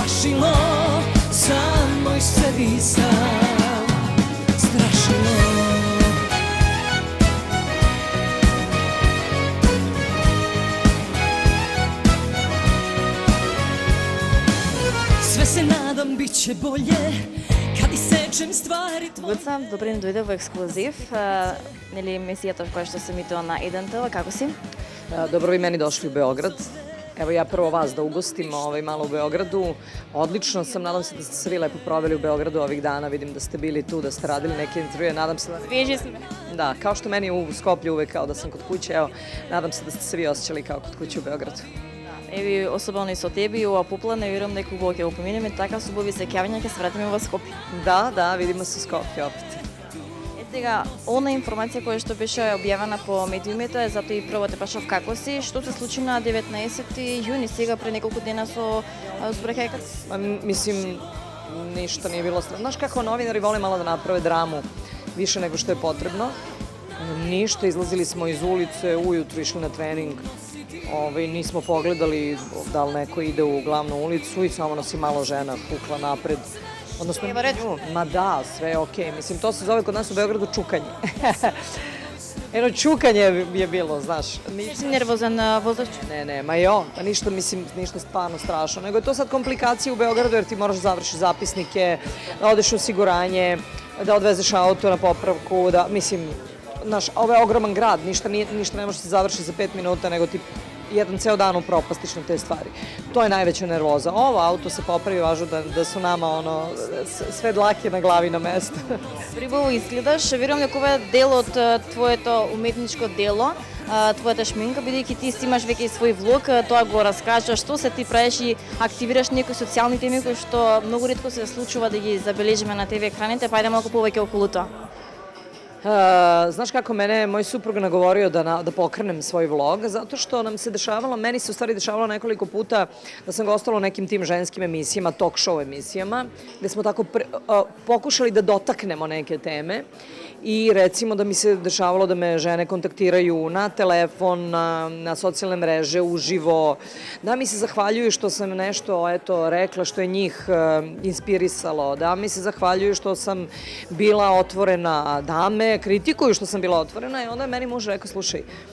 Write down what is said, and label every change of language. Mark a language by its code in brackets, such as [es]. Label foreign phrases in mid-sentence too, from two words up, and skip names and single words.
[sr] strašilo, samo i sebi sam strašilo. Sve se nadam bit će bolje kad isečem stvari tvoje. [mk] Гуца, добре ни дојде во ексклузив. Нели емисијата која што се емитува на 1 ТВ, како си? [sr] Dobro vi meni došli u Beograd. Evo ja prvo vas da ugostim malo u Beogradu. Odlično sam, nadam se da ste se vi lepo proveli u Beogradu ovih dana. Vidim da ste bili tu, da ste radili neke intervjue. Nadam se da... [mk] Свежи сме. [sr] Da, kao što meni u Skoplju uvek kao da sam kod kuće. Evo, nadam se da ste se vi osjećali kao kod kuće u Beogradu. [mk] Еви, особено и со тебе и ова поплана, верувам дека убаво ќе го поминеме, така со убави сеќавања ќе се вратиме во Скопје. [sr] Da, vidimo se u Skoplju opet. [mk] Сега, она информација која што беше објавена по медиумите, затоа и прво те прашав како си, што се случи на 19 јуни, сега пред неколку дена со збрекајкац? [sr] Mislim, ništa nije bilo strano. Znaš kako novinari vole malo da naprave dramu više nego što je potrebno. Ništa, izlazili smo iz ulice, ujutru išli na trening. Nismo pogledali da li neko ide u glavnu ulicu i samo nas je malo žena pukla napred. Odnosno, ma da, sve je okej. Mislim, to se zove kod nas u Beogradu čukanje. Jedno čukanje je bilo, znaš. [mk] Си нервозен возач? [sr] Ne, ma jo, pa ništa, mislim, ništa stvarno strašno. Nego je to sad komplikacija u Beogradu jer ti moraš da završiš zapisnike, da odeš u osiguranje, da odvezeš auto na popravku, da, mislim, znaš, ovo je ogroman grad, ništa ne može se završiti za 5 minuta, nego ti jedan ceo dan upropastiš na te stvari. To je najveća nervoza. Ovo auto se popravi, važno da su nama sve dlake na glavi na mesto. [mk] Прибаво изгледаш, верувам дека ова е дел од твоето уметничко дело, твојата шминка, бидејќи ти си имаш веќе и свој влог, тоа го раскажаш, што се ти правиш и активираш некои социјални теми кои што многу ретко се случува да ги забележиме на ТВ екраните, па ајде малку повеќе околу тоа. [sr] Znaš kako mene je moj suprug nagovorio da pokrenem svoj vlog, zato što nam se dešavalo, meni se u stvari dešavalo nekoliko puta da sam gostala u nekim tim ženskim emisijama, [en] talk show [sr] emisijama, gde smo tako pokušali da dotaknemo neke teme i recimo da mi se dešavalo da me žene kontaktiraju na telefon, na socijalne mreže, uživo, da mi se zahvaljuju što sam nešto rekla što je njih inspirisalo, da mi se zahvaljuju što sam bila otvorena, da me kritikuju što sam bila otvorena i onda je meni muž rekao, slušaj,